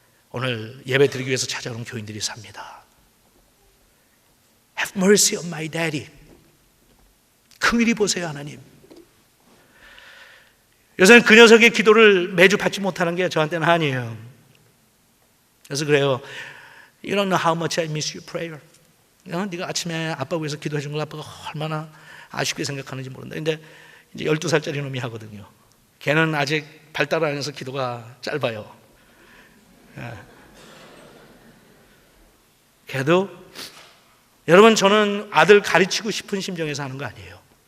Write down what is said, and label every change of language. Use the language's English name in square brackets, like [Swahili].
[Korean] 오늘 예배 드리기 위해서 찾아오는 교인들이 삽니다. [English] Have mercy on my daddy. [Korean] 긍휼히 보세요, 하나님. 요새는 그 녀석의 기도를 매주 받지 못하는 게 저한테는 한이에요. 그래서 그래요. [English] You don't know how much I miss your prayer. [Korean] 네가 아침에 아빠 위해서 기도해 준 걸 아빠가 얼마나 아쉽게 생각하는지 모른다. 근데 이제 12살짜리 놈이 하거든요. 걔는 아직 발달 안 해서 기도가 짧아요. 걔도 여러분, 저는 아들 가르치고 싶은 심정에서 하는 거 아니에요.